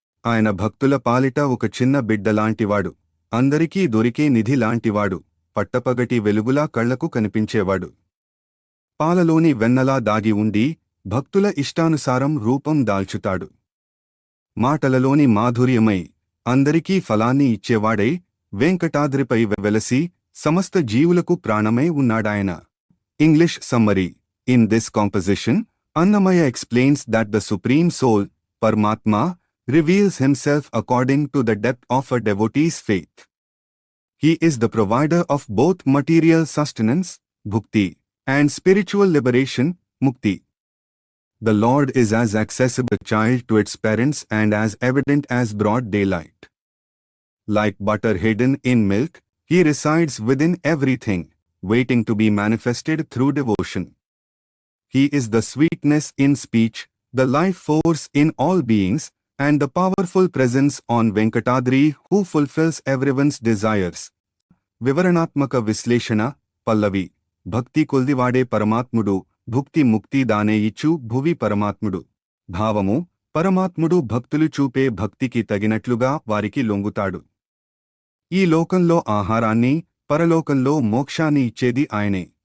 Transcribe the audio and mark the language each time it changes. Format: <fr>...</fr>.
<te>ఆయన భక్తుల పాలిట ఒక చిన్న బిడ్డలాంటివాడు, అందరికీ దొరికే నిధి లాంటివాడు, పట్టపగటి వెలుగులా కళ్లకు కనిపించేవాడు. పాలలోని వెన్నలా దాగి ఉండి భక్తుల ఇష్టానుసారం రూపం దాల్చుతాడు. మాటలలోని మాధుర్యమై అందరికీ ఫలాన్ని ఇచ్చేవాడై వెంకటాద్రిపై వెలసి సమస్త జీవులకు ప్రాణమై ఉన్నాడాయన.</te> <en>English summary: In this composition, Annamaya explains that the Supreme Soul, Paramatma, reveals himself according to the depth of a devotee's faith. He is the provider of both material sustenance, bhukti, and spiritual liberation, mukti. The Lord is as accessible a child to its parents and as evident as broad daylight. Like butter hidden in milk, he resides within everything, waiting to be manifested through devotion. He is the sweetness in speech, the life force in all beings, and the powerful presence on Venkatadri who fulfills everyone's desires.</en> <te>వివరణాత్మక విశ్లేషణ పల్లవి: భక్తి కొల్దివాడే పరమాత్ముడు, భుక్తి ముక్తి దానే ఇచ్చు భువి పరమాత్ముడు. భావము: పరమాత్ముడు భక్తులు చూపే భక్తికి తగినట్లుగా వారికి లొంగుతాడు. ఈ లోకంలో ఆహారాన్ని, పరలోకంలో మోక్షాన్ని ఇచ్చేది ఆయనే.</te>